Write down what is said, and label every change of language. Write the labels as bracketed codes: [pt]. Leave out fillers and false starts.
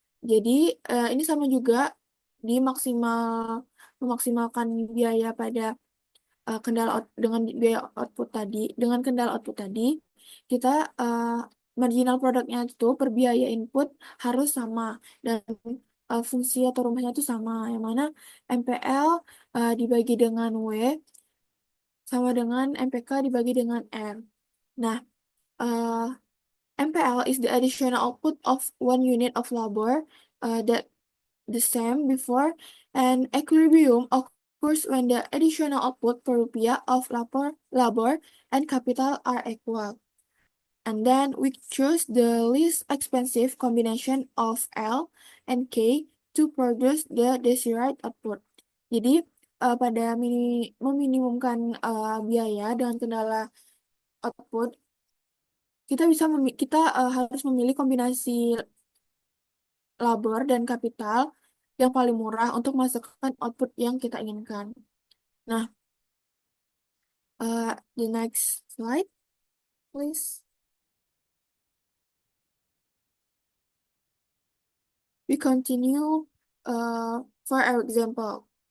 [id] Jadi, ini sama juga di memaksimalkan biaya pada dengan biaya output tadi, dengan kendala output tadi, kita marginal produknya itu per biaya input harus sama dan fungsi atau rumusnya itu sama, yang mana MPL dibagi dengan W sama dengan MPK dibagi dengan R. [en] Nah, MPL is the additional output of one unit of labor that the same before, and equilibrium occurs when the additional output per rupiah of labor and capital are equal. And then we choose the least expensive combination of L and K to produce the desired output. [id] Jadi pada meminimumkan biaya dengan kendala output, kita harus memilih kombinasi labor dan kapital yang paling murah untuk menghasilkan output yang kita inginkan. [en] Nah, the next slide, please. We continue for our example.